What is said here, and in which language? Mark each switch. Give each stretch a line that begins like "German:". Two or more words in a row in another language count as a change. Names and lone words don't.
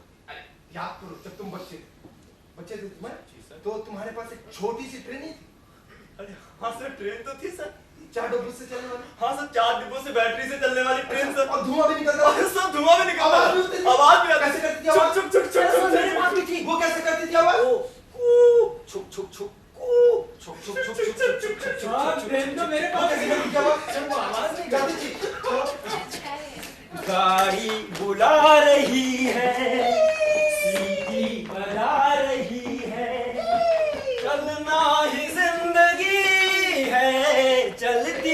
Hindi: अरे याद करो, जब तुम बच्चे थे तुम्हें, जी सर। तो तुम्हारे पास एक छोटी सी ट्रेन ही थी। अरे हाँ सर, ट्रेन तो थी सर। 4 डब्बों से चलने वाली। हाँ सर, 4 डिब्बों से बैटरी से चलने वाली ट्रेन सर। और धुआं भी निकलता अरे सर, धुआं भी निकलता आवाज भी होती थी। आवाज भी आती कैसे करती थी छुक आवाज? छुक छुक छुक छुक मेरे पास भी थी। वो कैसे करती थी आवाज? ओ, कू, छुक छुक छुक, कू, छुक छुक छुक छुक छुक छुक छुक छुक साहब छुक ट्रेन तो मेरे वो पास कैसे करती थी आवाज? सर, वो आवाज नहीं करती थी। चलो। गाड़ी बुला रही है, सीटी बजा रही है, चलना ही जिंदगी है, चलती